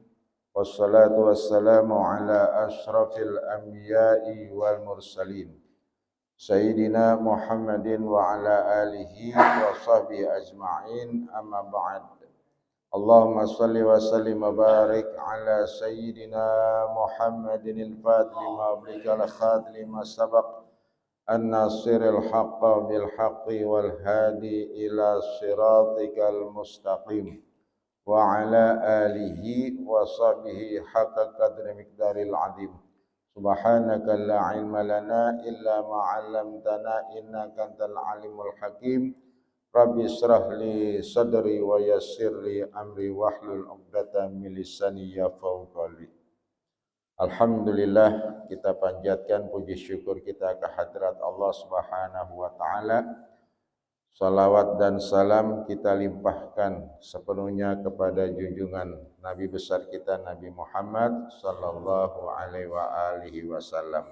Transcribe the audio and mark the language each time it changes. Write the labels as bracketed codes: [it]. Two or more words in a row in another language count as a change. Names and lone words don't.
[ar] والصلاة والسلام على أشرف الأنبياء والمرسلين. سيدنا محمد وعلى آله وصحبه أجمعين، أما بعد. اللهم صل وسلم وبارك على سيدنا محمد الفاتح لما أغلق الخاتم لما سبق الناصر الحق بالحق والهادي إلى صراطك المستقيم وعلى آله وصحبه حق قدر مقداره العظيم. سبحانك لا علم لنا إلا ما علمتنا إنك أنت العليم الحكيم. رب اشرح لي صدري ويسر لي أمري واحلل عقدة من لساني يفقهوا قولي. [id] Alhamdulillah, kita panjatkan puji syukur kita ke hadirat Allah [ar] سبحانه وتعالى. [id] Salawat dan salam kita limpahkan sepenuhnya kepada junjungan Nabi besar kita Nabi Muhammad [ar] صلى الله عليه وسلم.